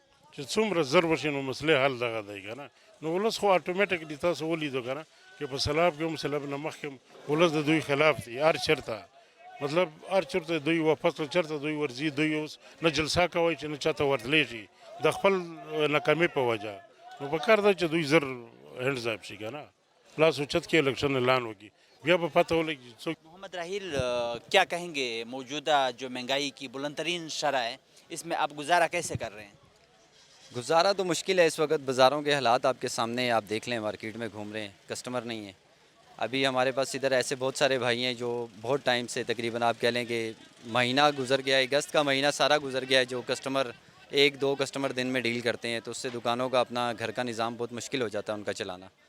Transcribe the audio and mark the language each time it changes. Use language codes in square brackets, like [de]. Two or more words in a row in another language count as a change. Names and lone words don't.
[ps] چې څومره زر وشي نو مسلې حل دغه دی که نه. نو ولس خو اټومیټکلی تاسو ولیدو که نه چې په سیلاب کې هم سیلاب نه مخکې هم ولس د دوی خلاف دی هر چېرته مطلب هر چېرته دوی واپس چېرته دوی ورځي دوی اوس نه جلسه کوي چې نه چاته ورتلی شي د خپل ناکامۍ په وجه نو پکار ده چې دوی زر [en] hands up [ps] شي که نه لاس اوچت کې الیکشن اعلان وکړي بیا به پتہ ولګي څوک. [ur] محمد راحیل کیا کہیں گے موجودہ جو مہنگائی کی بلند ترین شرح ہے اس میں آپ گزارا کیسے کر رہے ہیں؟ گزارا تو مشکل ہے اس وقت بازاروں کے حالات آپ کے سامنے ہیں آپ دیکھ لیں مارکیٹ میں گھوم رہے ہیں کسٹمر نہیں ہیں. ابھی ہمارے پاس ادھر ایسے بہت سارے بھائی ہیں جو بہت ٹائم سے تقریباً آپ کہہ لیں کہ مہینہ گزر گیا ہے اگست کا مہینہ سارا گزر گیا ہے جو کسٹمر 1-2 کسٹمر دن میں ڈیل کرتے ہیں تو اس سے دکانوں کا اپنا گھر کا نظام بہت مشکل ہو جاتا ہے ان کا چلانا.